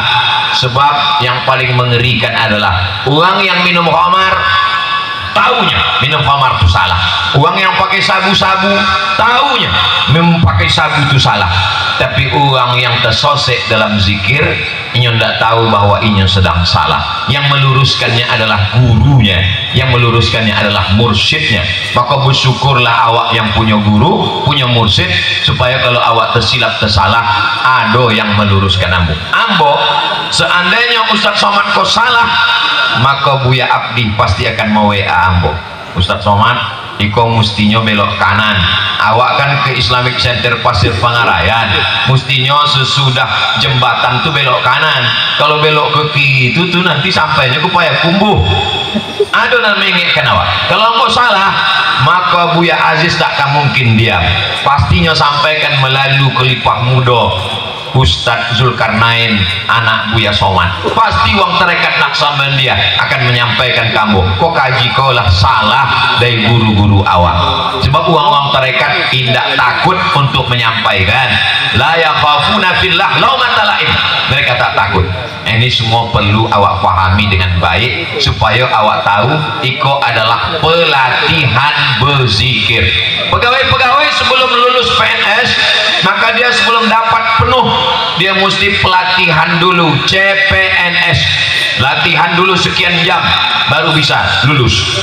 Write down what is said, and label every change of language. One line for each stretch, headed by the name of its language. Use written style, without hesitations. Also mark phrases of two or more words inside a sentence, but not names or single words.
Indonesian: Sebab yang paling mengerikan adalah orang yang minum khamar tahunya minum khamar itu salah. Orang yang pakai sabu-sabu tahunya memakai sabu itu salah. Tapi orang yang tersosek dalam zikir
Minangkabau: inyo ndak tahu
Indonesian: bahwa inyo sedang salah. Yang meluruskannya adalah gurunya, yang meluruskannya adalah mursyidnya. Maka bersyukurlah awak yang punya guru, punya mursyid, supaya kalau awak tersilap tersalah, ada yang meluruskan ambo. Ambo, seandainya Ustaz Somad kau salah, maka Buya Abdi pasti akan mau WA ambo. Ustaz Somad, iko mustinya belok kanan, awak kan ke Islamic Center Pasir Pangarayan, mustinya sesudah jembatan tuh belok kanan. Kalau belok ke kiri itu tuh nanti sampainya ke Payakumbuh. Ada namanya kan awak. Kalau mau salah, maka Buya Aziz tak akan mungkin diam, pastinya sampaikan melalui kelipah muda Ustadz Zulkarnain anak Buya Somad. Pasti wong tarekat Naksabandia akan menyampaikan kamu, kok kaji kau lah salah dari guru-guru awak. Sebab uang tarekat tidak takut untuk menyampaikan.
Arabic: La yakhafuna fillah laumata laim.
Indonesian: Mereka tak takut. Ini semua perlu awak pahami dengan baik supaya awak tahu iko adalah pelatihan berzikir. Pegawai-pegawai sebelum lulus PNS, maka dia sebelum dapat penuh, dia mesti pelatihan dulu, CPNS, latihan dulu sekian jam baru bisa lulus.